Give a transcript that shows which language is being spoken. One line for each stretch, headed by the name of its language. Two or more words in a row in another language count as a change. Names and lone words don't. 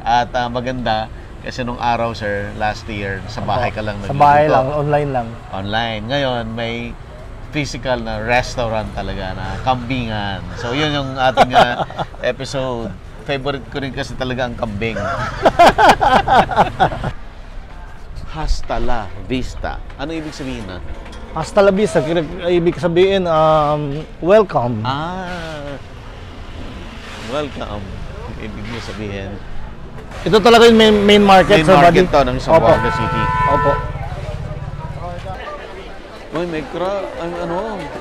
Filipino: At maganda, kasi nung araw, sir,
English: last year,
Filipino: sa bahay ka lang Sa bahay nagluluto. lang, online lang. Online. Ngayon, may physical na restaurant talaga na kambingan. So, yun yung ating episode. Favorite ko rin kasi talaga ang kambing.
Spanish: Hasta la vista.
Filipino: Ano ibig sabihin na?
Spanish: Hasta la vista,
Filipino: ibig sabihin, welcome. Welcome. Ibig mo sabihin. Ito talaga yung
English: main market,
Filipino: Main Sir market Buddy. to ng Zamboanga City. Opo. Uy, may ano?